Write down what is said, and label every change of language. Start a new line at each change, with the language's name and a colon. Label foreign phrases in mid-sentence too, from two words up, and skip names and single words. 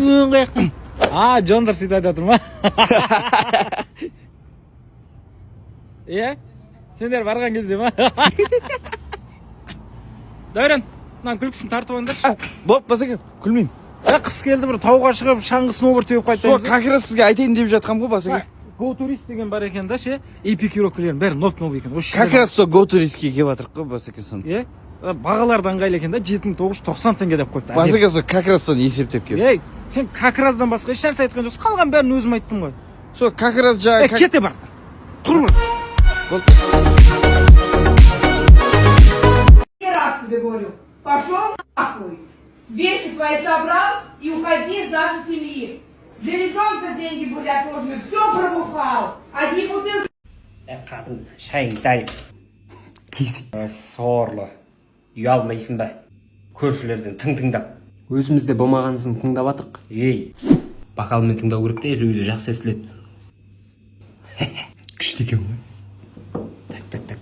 Kazakh: Оң қаяқтан. Жондар сөйтіп айтып ма? Иә? Сендер барған кезде ма? Дәурен, мынаны күлкісін тартып алыңдаршы. Болды, басеке, күлмеймін. Қыс келді бір тауға шығып, шаңғы сноуборд теуіп қайтамыз. Сол
Russian: как раз
Kazakh: сізге айтайын деп жатқам ғой, басеке. Go Tourist деген бар екен да ше, эпикировкалердің бәрі новый екен.
Russian: Как раз
Kazakh: сол Go Touristке келіп жатырық қой, басеке соны. Иә? Бағалары да ыңғайлы екен да, 7990 теңге деп қойыпты. Басеке сол
Russian: как раз
Kazakh: соны есептеп келіп. Ей, сен
Russian: как раздан
Kazakh: басқа еш нәрсе айтқан жоқсың, қалған бәрін өзім айттым ғой. Сол
Russian: как раз
Kazakh: жаңа кете бар. Тұрмын.
Russian: Раз тебе говорю, пошел нахуй, вещи свои собрал и уходи из нашей семьи. Для ребенка деньги были отложены, все пробухал, одни бутылки.
Kazakh: Қатын, шайың дайып. Сорлы. Үй алмайсың ба? Көршілерден тыңдап. Өзімізде болмағанысын тыңдап атық. Ей, бақалмен тыңдау керек те, өзі жақсы естіледі. Күшті екен ғой. Так.